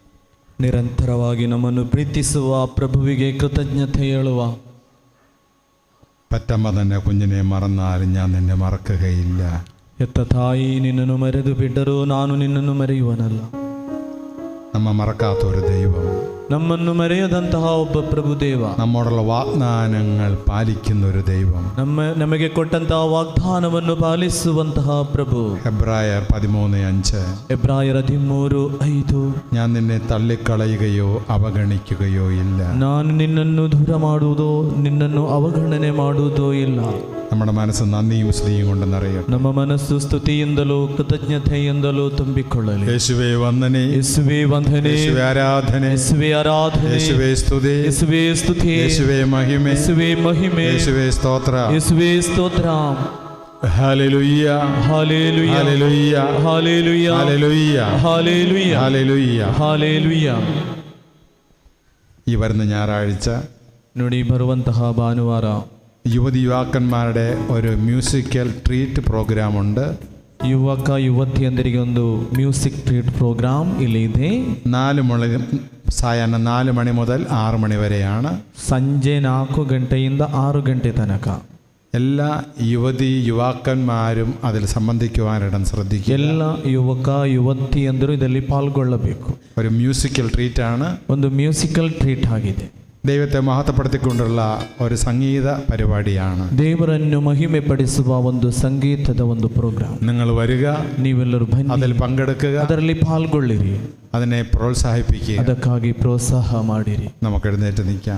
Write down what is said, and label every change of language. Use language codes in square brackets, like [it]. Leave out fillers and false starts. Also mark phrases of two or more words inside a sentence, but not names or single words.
[kn] ನಿರಂತರವಾಗಿ ನಮ್ಮನ್ನು ಪ್ರೀತಿಸುವ ಪ್ರಭುವಿಗೆ ಕೃತಜ್ಞತೆ ಹೇಳುವ. [ml] പറ്റമ്മ തന്നെ കുഞ്ഞിനെ മറന്നാലും ഞാൻ നിന്നെ മറക്കുകയില്ല. [kn] ಎತ್ತ ತಾಯಿ ನಿನ್ನನ್ನು ಮರೆದು ಬಿಟ್ಟರೂ ನಾನು ನಿನ್ನನ್ನು ಮರೆಯುವನಲ್ಲ. [ml] നമ്മ മറക്കാത്ത ഒരു ദൈവം, [kn] ನಮ್ಮನ್ನು ಮರೆಯದಂತಹ ಒಬ್ಬ ಪ್ರಭುದೇವ, [ml] നമ്മോടുള്ള വാഗ്ദാനങ്ങൾ പാലിക്കുന്ന ഒരു ദൈവം, [kn] ನಮಗೆ ಕೊಟ್ಟಂತಹ ವಾಗ್ದಾನವನ್ನು ಪಾಲಿಸುವಂತಹ ಪ್ರಭು. [ml] എബ്രായർ 13:5, [kn] ಎಬ್ರಾಯರ್ 13:5, [ml] ഞാൻ നിന്നെ തള്ളിക്കളയുകയോ അവഗണിക്കുകയോ ഇല്ല. [kn] ನಾನು ನಿನ್ನನ್ನು ದೂರ ಮಾಡುವುದೋ ನಿನ್ನನ್ನು ಅವಗಣನೆ ಮಾಡುವುದೋ ಇಲ್ಲ. [ml] നമ്മുടെ മനസ്സ് നന്ദിയും സ്തുതിയും കൊണ്ട് നിറയും. [kn] ನಮ್ಮ ಮನಸ್ಸು ಸ್ತುತಿಯಿಂದಲೂ ಕೃತಜ್ಞತೆಯಿಂದಲೂ ತುಂಬಿಕೊಳ್ಳಲಿ. [ml] യേശുവേ വന്ദനേ, [kn] യേശുവേ ವಂದನೆ, [ml] യേശുവേ ആരാധന, [kn] യേശುവೇ ಆರಾಧನೆ, [ml] യേശുവേ സ്തുതി, [kn] യേശುവೇ ಸ್ತುತಿ, [ml] യേശുവേ മഹിമ, [kn] യേശುവೇ ಮಹಿಮೆ, [ml] യേശുവേ സ്തോത്ര, [kn] യേശುവೇ ಸ್ತೋತ್ರ. [ml] ഹല്ലേലൂയ, ഹല്ലേലൂയ, ഹല്ലേലൂയ, ഹല്ലേലൂയ, ഹല്ലേലൂയ, ഹല്ലേലൂയ, ഹല്ലേലൂയ, [kn] ಹಲ್ಲೇಲೂಯ. [ml] ഈ വരുന്ന ഞായറാഴ്ച [kn] ನೋಡಿ, ಬರುವಂತಹ ಭಾನುವಾರ [ml] യുവതി യുവാക്കന്മാരുടെ ഒരു [en] musical treat program [ml] ഉണ്ട്. [kn] ಯುವಕ ಯುವತಿಯಂದರಿಗೆ ಒಂದು [en] music treat program [kn] ಇಲ್ಲಿ ಇದೆ. [ml] 4 മണി സായങ്കാലം 4 മണി മുതൽ 6 മണി വരെയാണ്. [kn] ಸಂಜೆ 4 ಗಂಟೆಯಿಂದ 6 ಗಂಟೆ ತನಕ. [ml] എല്ലാ യുവതി യുവാക്കന്മാരും അതിൽ സംബന്ധിക്കുവാനിടം ശ്രദ്ധിക്കുക. [kn] ಎಲ್ಲ ಯುವಕ ಯುವತಿಯಂದರು ಇದರಲ್ಲಿ ಪಾಲ್ಗೊಳ್ಳಬೇಕು. [ml] ഒരു [en] musical treat [ml] ആണ്, [kn] ಒಂದು [en] musical treat [kn] ಆಗಿದೆ. [ml] ദൈവത്തെ മഹത്വപ്പെടുത്തിക്കൊണ്ടുള്ള ഒരു സംഗീത പരിപാടിയാണ്. [kn] ದೇವರನ್ನು ಮಹಿಮೆ ಪಡಿಸುವ ಒಂದು ಸಂಗೀತದ ಒಂದು ಪ್ರೋಗ್ರಾಮ್. [ml] നിങ്ങൾ വരിക, [kn] ನೀವೆಲ್ಲರೂ ಬನ್ನಿ, [ml] അതിൽ പങ്കെടുക്കുക, [kn] ಅದರಲ್ಲಿ ಪಾಲ್ಗೊಳ್ಳಿರಿ, [ml] അതിനെ പ്രോത്സാഹിപ്പിക്കുക. [kn] ಅದಕ್ಕಾಗಿ ಪ್ರೋತ್ಸಾಹ ಮಾಡಿರಿ. [ml] നമുക്ക് എഴുന്നേറ്റ് നിൽക്കാം.